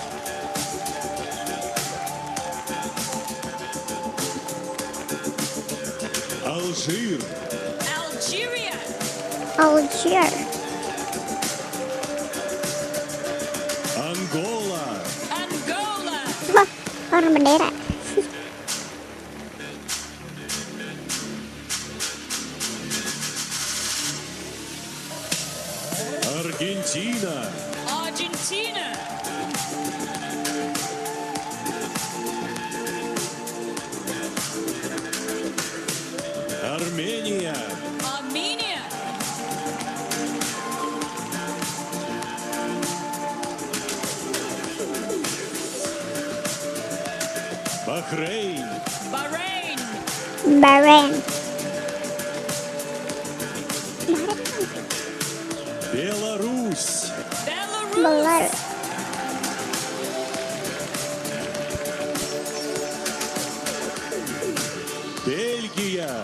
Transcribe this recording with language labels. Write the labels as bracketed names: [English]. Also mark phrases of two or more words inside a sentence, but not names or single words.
[Russian] Алжир. [Indonesian] Algeria. Algeria. [Russian] Ангола. [Indonesian] Angola. Wah, warna bendera. [Russian] Аргентина. [Indonesian] Argentina. [Russian] Армения. [Indonesian] Armenia. [Russian] Бахрейн. [Indonesian] Bahrain. Bahrain. [Russian] Беларусь. [Indonesian] Belarus. [Russian] Бельгия.